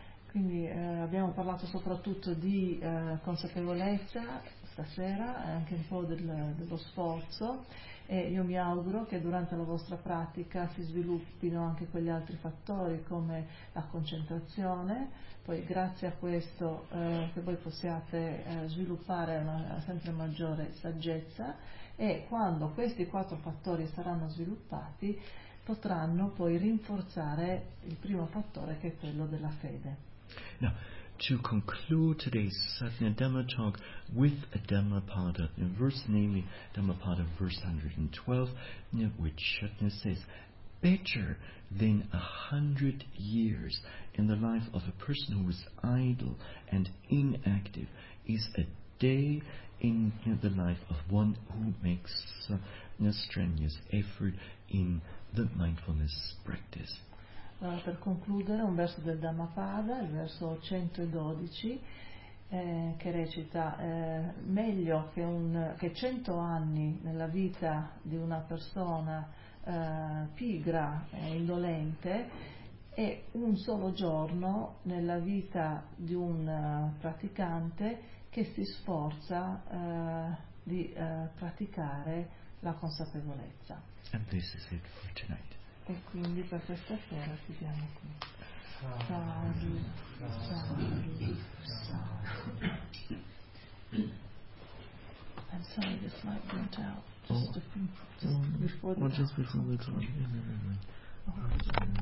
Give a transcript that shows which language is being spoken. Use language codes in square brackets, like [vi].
[it] Quindi abbiamo parlato soprattutto di consapevolezza stasera, anche un po' dello sforzo, e io mi auguro che durante la vostra pratica si sviluppino anche quegli altri fattori come la concentrazione, poi grazie a questo che voi possiate sviluppare una sempre maggiore saggezza, e quando questi quattro fattori saranno sviluppati potranno poi rinforzare il primo fattore, che è quello della fede. [en] Now, to conclude today's Satya Dhamma talk with a Dhammapada verse, namely Dhammapada verse 112, which Shatna says, better than 100 years in the life of a person who is idle and inactive is a day in the life of one who makes a strenuous effort in the mindfulness practice. [it] Allora, per concludere, un verso del Dhammapada, il verso 112, che recita: meglio che 100 anni nella vita di una persona pigra e indolente e un solo giorno nella vita di un praticante che si sforza di praticare la consapevolezza. [en] And this is it for tonight. [it] E quindi per questa sera ci vediamo qui. [en] Sadhu, sadhu, sadhu. I'm sorry, this light went out. Just before the Just before the time. Yeah, never mind. Oh.